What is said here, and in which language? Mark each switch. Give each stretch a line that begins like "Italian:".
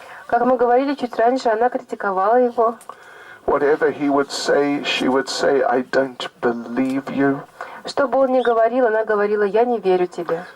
Russian: Как мы говорили чуть раньше, она критиковала его.
English: Whatever he would say, she would say, I don't believe you.
Russian: Что бы он ни говорил, она говорила, я не верю тебе.